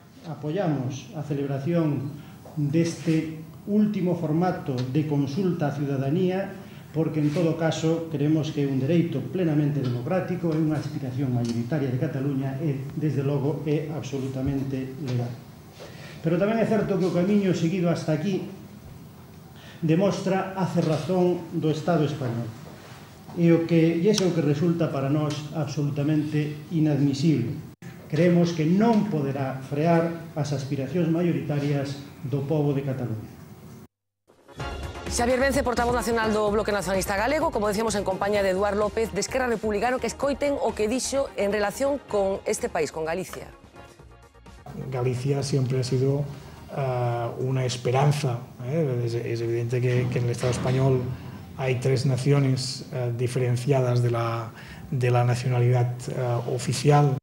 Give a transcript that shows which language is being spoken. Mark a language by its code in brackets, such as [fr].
[gl] Apoiamos a celebración deste último formato de consulta á ciudadanía porque, en todo caso, creemos que é un dereito plenamente democrático, é unha aspiración mayoritaria de Cataluña e, desde logo, é absolutamente legal. Pero tamén é certo que o camiño seguido hasta aquí demostra a cerrazón do Estado español. E iso é o que resulta para nós absolutamente inadmisible. Creemos que non poderá frear as aspiracións maioritarias do pobo de Cataluña. Xavier Vence, portavoz nacional do Bloque Nacionalista Galego, como decíamos, en compañía de Eduard López de Esquerra Republicana, que escoiten o que dixo en relación con este país, con Galicia. [es] Galicia siempre ha sido una esperanza. Es evidente que en el Estado español hay 3 naciones diferenciadas de la nacionalidad oficial.